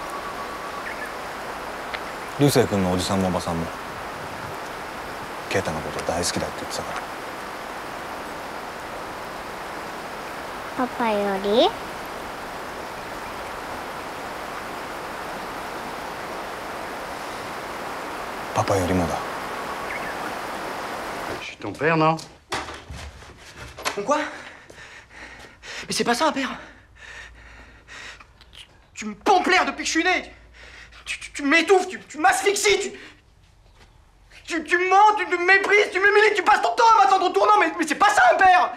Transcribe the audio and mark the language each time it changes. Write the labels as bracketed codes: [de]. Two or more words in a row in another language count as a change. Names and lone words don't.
[ja] 流星君のおじさんもおばさんもケイタのこと大好きだって言ってたから。パパより？パパよりもだ。 [fr] Ton père, non? Quoi? Mais c'est pas ça, un père. Tu me pompes l'air depuis que je suis né. Tu m'étouffes, tu m'asphyxies, tu mens, tu me méprises, tu m'humilies, tu passes ton temps à m'attendre au tournant, mais c'est pas ça, un père.